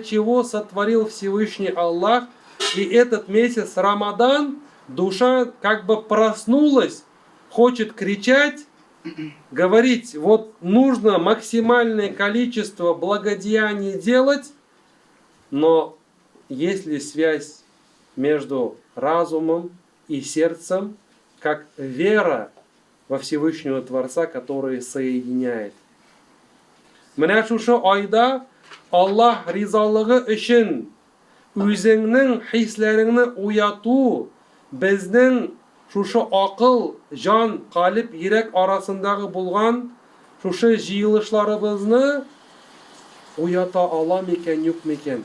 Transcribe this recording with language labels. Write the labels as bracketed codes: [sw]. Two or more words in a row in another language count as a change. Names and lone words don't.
[ru] чего сотворил Всевышний Аллах, и этот месяц Рамадан, душа как бы проснулась, хочет кричать, говорить, вот нужно максимальное количество благодеяний делать, но есть ли связь между разумом и сердцем, как вера во Всевышнего Творца, который соединяет. [tt] Менә шушы айда Аллах ризалыгы өчен үзеңнең хисләреңне уяту, безнең шушы акыл, жан, калып, йөрәк арасындагы булган шушы җыелышларыбызны уята ала микән, юк микән?